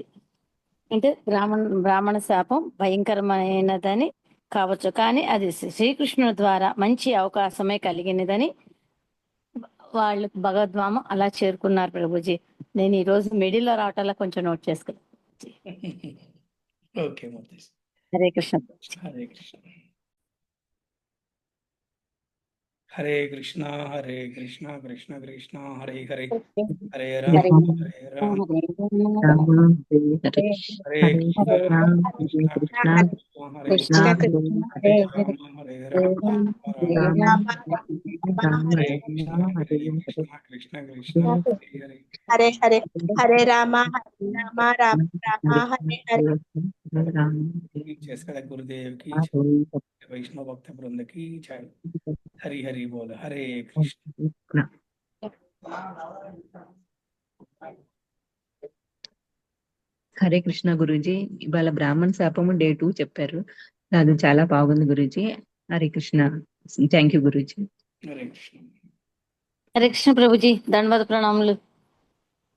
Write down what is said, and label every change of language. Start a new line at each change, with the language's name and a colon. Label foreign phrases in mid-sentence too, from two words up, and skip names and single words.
Telugu: అంటే బ్రాహ్మణ శాపం భయంకరమైనదని కావచ్చు, కానీ అది శ్రీకృష్ణుడి ద్వారా మంచి అవకాశమే కలిగినదని వాళ్ళు భగవద్ధామం అలా చేరుకున్నారు ప్రభుజీ. నేను ఈ రోజు మిడిల్లో రావటాల కొంచెం నోట్ చేసుకున్నాను. హరే కృష్ణ. హరే కృష్ణ. హరే కృష్ణ హరే కృష్ణ కృష్ణ కృష్ణ హరే హరే హరే రామ హరే రామ హరే కృష్ణ కృష్ణ హరే రామ హరే కృష్ణ కృష్ణ కృష్ణ హరే హరే హరే రామ రామ రామ రామ హరే హరే. చేసుకదా గురుదేవ్ కి, వైష్ణవ భక్త బృంద
Hindi: की जय. हरि हरि बोल. हरे कृष्ण.
Telugu: హరే కృష్ణ గురూజీ. ఇవాళ బ్రాహ్మణ శాపము డే 2 చెప్పారు. అది చాలా బాగుంది గురూజీ. హరే కృష్ణ.
English: thank you
Telugu: గురూజీ. హరే కృష్ణ. హరే కృష్ణ ప్రభుజీ. ధన్యవాద ప్రణామాలు.